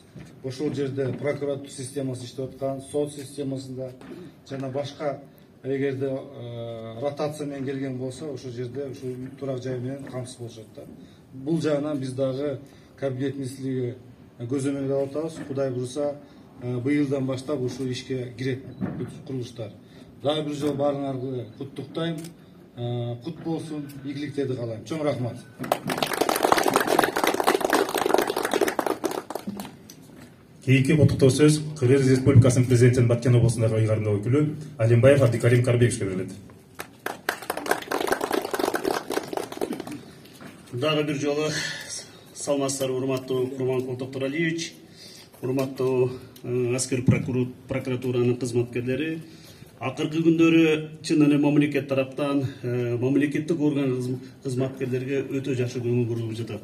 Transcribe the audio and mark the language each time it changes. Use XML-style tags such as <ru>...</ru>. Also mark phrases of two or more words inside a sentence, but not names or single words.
<ky>Ошол жерде прокуратура системасы иштеп аткан, сот системасында жана башка эгерде ротация менен келген болсо, ошол жерде ушул турак жай менен камсыз болушат да. Бул жагынан биз дагы кабинет министрлиги көзөмөлгө алып атабыз. Кудай буюрса, быйылдан баштап ушул ишке кирет курулуштар. Дагы бир жолу баарыңарды куттуктайм. Кут болсун, ийгиликтерди каалайм. Чоң рахмат.</ky> <kk>Кейінгі құттықтау сөз Қырғыз Республикасының президентінің Баткен облысындағы ұйғарымды өкілі Алимбаев Абдикарим Карбековичке беріледі.</kk> <ky>Дагы бир жолу саламатсыздар, урматтуу Курманкул Токтаралиевич, урматтуу аскер прокуратуранын кызматкерлери. Акыркы күндөрү чын эле мамлекет тараптан мамлекеттик орган кызматкерлерге өтө жакшы көңүл бурулуп жатат.</ky>